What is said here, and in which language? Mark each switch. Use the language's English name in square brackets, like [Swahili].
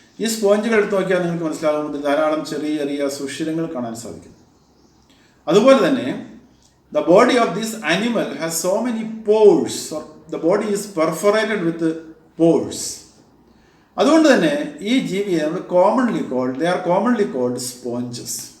[Malayalam] ഈ സ്പോഞ്ചുകൾ എടുത്ത് നോക്കിയാൽ നിങ്ങൾക്ക് മനസ്സിലാകുന്നത് ധാരാളം ചെറിയ ചെറിയ സുഷിരങ്ങൾ കാണാൻ സാധിക്കും. അതുപോലെ തന്നെ [English] the body of this animal has so many pores, or the body is perforated with pores. [Malayalam] അതുകൊണ്ട് തന്നെ ഈ ജീവിയെ നമ്മൾ [English] they are commonly called sponges.